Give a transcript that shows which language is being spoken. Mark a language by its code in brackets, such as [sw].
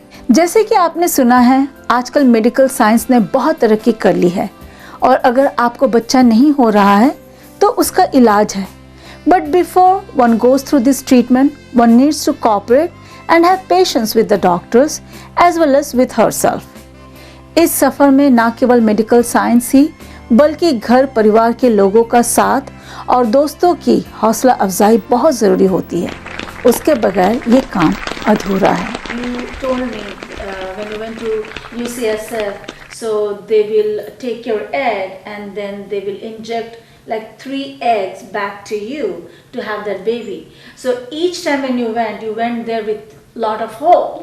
[hi] जैसे कि आपने सुना है, आजकल मेडिकल साइंस ने बहुत तरक्की कर ली है और अगर आपको बच्चा नहीं हो रहा है तो उसका इलाज है. [en] But before one goes through this treatment, one needs to cooperate and have patience with the doctors as well as with herself. [hi] इस सफ़र में ना केवल मेडिकल साइंस ही बल्कि घर परिवार के लोगों का साथ और दोस्तों की हौसला अफजाई बहुत ज़रूरी होती है. उसके बगैर ये काम अधूरा है. [en] You told me when you went to UCSF, so they will take your egg and then they will inject like 3 eggs back to you to have that baby. So each time when you went there with lot of hope.